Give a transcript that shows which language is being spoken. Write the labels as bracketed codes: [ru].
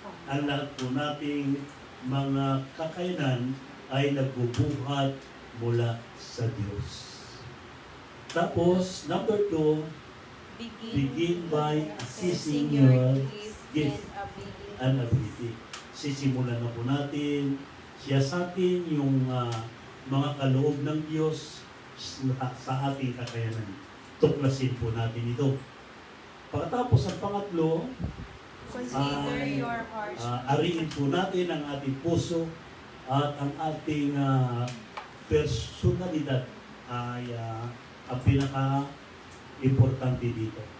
[tl] Ang lahat po nating mga kakayanan ay nagbubuhat mula sa Diyos. [en] Tapos, number 2, begin by assessing your gift and ability. [tl] Sisimulan na po natin, siyasatin yung mga kaloob ng Diyos sa ating kakayanan. Tuklasin po natin ito. Pagkatapos ang pangatlo, [en] consider your heart. [tl] Ariin po natin ang ating puso at ang ating personalidad ay ang pinaka-importante dito.